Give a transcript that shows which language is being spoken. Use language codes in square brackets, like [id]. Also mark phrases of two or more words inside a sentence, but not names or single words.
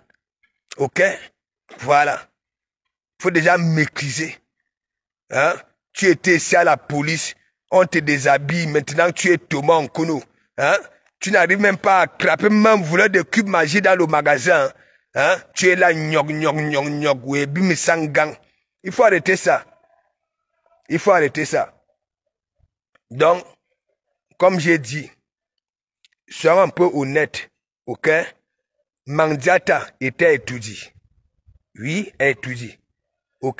[fr] Ok? Voilà. Faut déjà maîtriser. Hein? Tu étais ici à la police, on te déshabille, maintenant tu es Thomas Nkono. Hein? Tu n'arrives même pas à attraper même voleur de cubes magiques dans le magasin. Hein? Tu es là, gnog, gnog, gnog, gnog, webi, sangang. Il faut arrêter ça. Il faut arrêter ça. Donc, comme j'ai dit, soyons un peu honnêtes, ok? Mandiata était étudié. Oui, étudié. Ok?